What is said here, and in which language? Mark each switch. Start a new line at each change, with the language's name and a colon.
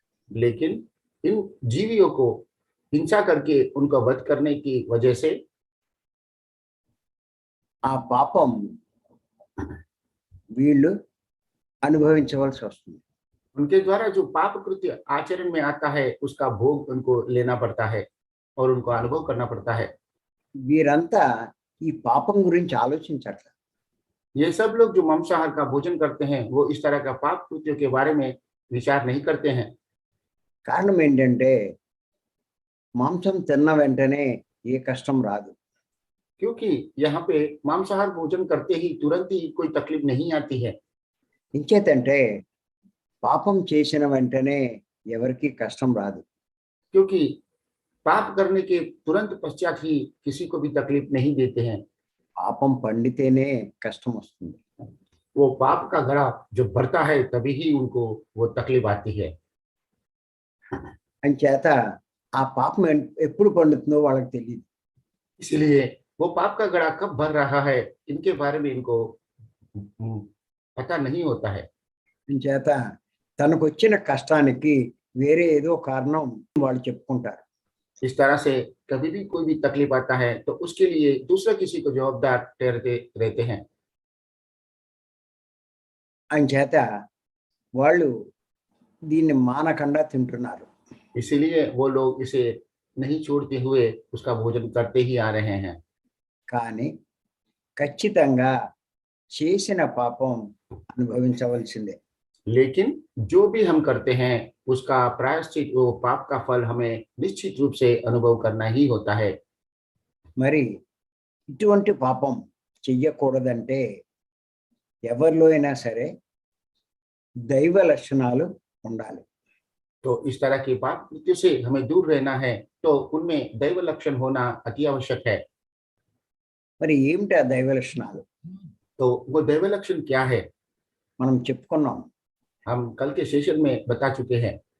Hindi: लेकिन इन जीवियों को हिंसा करके उनका वध करने की वजह से
Telugu: ఆ పాపం వీళ్ళు అనుభవించవలసి వస్తుంది.
Hindi: उनके द्वारा जो पाप कृत्य आचरण में आता है उसका भोग उनको लेना पड़ता है और उनको अनुभव करना पड़ता है।
Telugu: వీరంతా ఈ పాపం గురించి ఆలోచించట్ల.
Hindi: ये सब लोग जो मांसाहार का भोजन करते हैं वो इस तरह का पाप कृत्यों के बारे में विचार नहीं करते हैं।
Telugu: కారణం ఏంటంటే మాంసం తిన్న వెంటనే ఏ కష్టం రాదు.
Hindi: क्योंकि यहाँ पे मांसाहार भोजन करते ही तुरंत ही कोई तकलीफ नहीं आती है।
Telugu: ఇంచేతంటే పాపం చేసిన వెంటనే ఎవరికి కష్టం రాదు.
Hindi: क्योंकि पाप करने के तुरंत पश्चात ही किसी को भी तकलीफ नहीं देते हैं।
Telugu: పాపం పండితేనే కష్టం వస్తుంది.
Hindi: वो पाप का घड़ा जो भरता है तभी ही उनको वो तकलीफ आती है।
Telugu: అంచేత ఆ పాపం ఎప్పుడు పండుతుందో వాళ్ళకి తెలియదు.
Hindi: इसलिए वो पाप का घड़ा कब भर रहा है इनके बारे में इनको पता नहीं होता है।
Telugu: అంచేత తనకు వచ్చిన కష్టానికి వేరే ఏదో కారణం వాళ్ళు చెప్పుకుంటారు.
Hindi: इस तरह से कभी भी कोई भी तकलीफ आता है तो उसके लिए दूसरा किसी को जवाबदार ठहरते रहते हैं।
Telugu: అంచేత వాళ్ళు దీన్ని మానకుండా తింటున్నారు.
Hindi: इसीलिए वो लोग इसे नहीं छोड़ते हुए उसका भोजन करते ही आ रहे हैं।
Telugu: కానీ ఖచ్చితంగా చేసిన పాపం అనుభవించవలసిందే.
Hindi: लेकिन जो भी हम करते हैं उसका प्रायश्चित वो पाप का फल हमें निश्चित रूप से अनुभव करना ही होता है।
Telugu: మరి ఇటువంటి పాపం చెయ్యకూడదంటే ఎవరిలో అయినా సరే దైవ లక్షణాలు ఉండాలి.
Hindi: तो इस तरह के पाप कृत्य से हमें दूर रहना है तो उनमें दैव लक्षण होना अति आवश्यक है।
Telugu: మరి ఏమిటి ఆ దైవ లక్షణాలు?
Hindi: तो वो दैव लक्षण क्या है?
Telugu: మనం చెప్పుకున్నాం.
Hindi: हम कल के सेशन में बता चुके हैं।